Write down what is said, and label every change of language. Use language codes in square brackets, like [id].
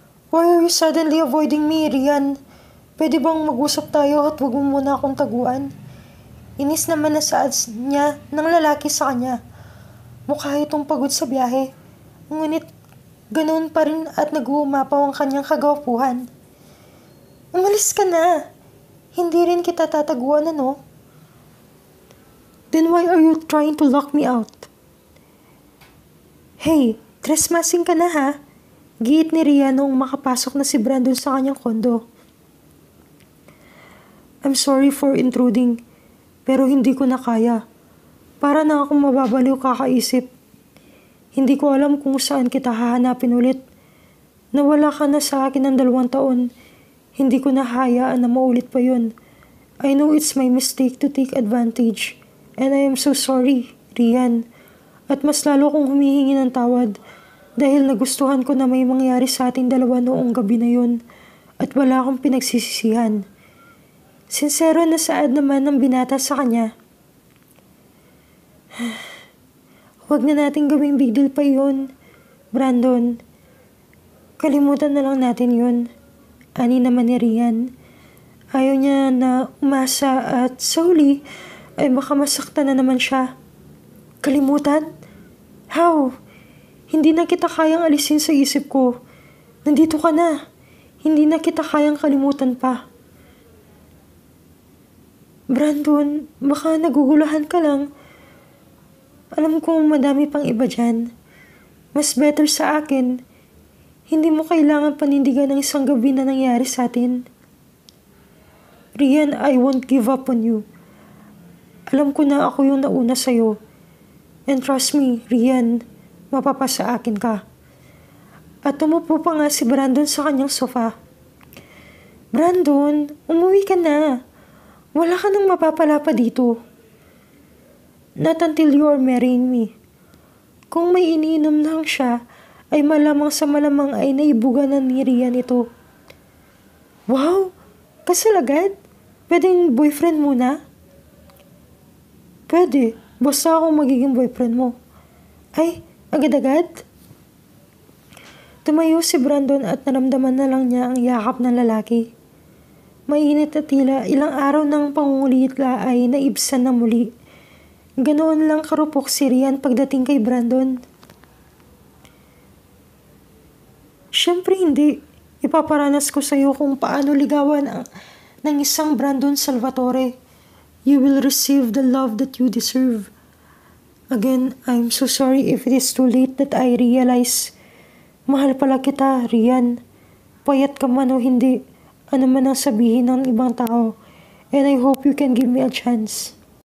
[en] Why are you suddenly avoiding me, Rian? [tl] Pwede bang mag-usap tayo at huwag mo muna akong taguan? Inis naman na saad niya ng lalaki sa kanya. Mukha itong pagod sa biyahe. Ngunit ganoon pa rin at nag-uumapaw ang kanyang kagwapuhan. Umalis ka na. Hindi rin kita tataguan, ano? [en] Then why are you trying to lock me out? Hey, trespassing [tl] ka na ha? Giit ni Rian noong makapasok na si Brandon sa kanyang kondo. [en] I'm sorry for intruding, [tl] pero hindi ko na kaya. Para na akong mababaliw kakaisip. Hindi ko alam kung saan kita hahanapin ulit. Nawala ka na sa akin ng 2 taon. Hindi ko na hayaan na maulit pa yun. [en] I know it's my mistake to take advantage. And I am so sorry, Rian. [tl] At mas lalo kong humihingi ng tawad dahil nagustuhan ko na may mangyari sa ating 2 noong gabi na yun at wala akong pinagsisisihan. Sincero na saad naman ng binata sa kanya. Huwag na natin gawing [en] big deal [tl] pa yun, Brandon. Kalimutan na lang natin yun. Ani naman ni Rian. Ayaw niya na umasa at sa huli ay baka masaktan na naman siya. Kalimutan? How? Hindi na kita kayang alisin sa isip ko. Nandito ka na. Hindi na kita kayang kalimutan pa. Brandon, baka nagugulahan ka lang. Alam ko madami pang iba dyan. Mas better sa akin. Hindi mo kailangan panindigan ng isang gabi na nangyari sa atin. [en] Rian, I won't give up on you. [tl] Alam ko na ako yung nauna sa'yo. [en] And trust me, [tl] Rian, mapapasa akin ka. At tumupo pa nga si Brandon sa kanyang sofa. Brandon, umuwi ka na. Wala ka nang mapapala pa dito. [en] Not until you are marrying me. [tl] Kung may iniinom lang siya, ay malamang sa malamang ay naibuga na ni Rian ito. Wow! Kasal agad? Pwedeng boyfriend muna? Pwede. Basta akong magiging boyfriend mo. Ay, agad-agad? Tumayo si Brandon at naramdaman na lang niya ang yakap ng lalaki. Mainit at tila ilang araw ng pangungulit ay naibsan na muli. Ganoon lang karupok si Rian pagdating kay Brandon. Siyempre hindi. Ipaparanas ko sa iyo kung paano ligawan ng isang Brandon Salvatore. [en] You will receive the love that you deserve. Again, I'm so sorry if it is too late that I realize. [tl] Mahal pala kita, Rian. Payat ka man o hindi, ano man ang sabihin ng ibang tao. [en] And I hope you can give me a chance.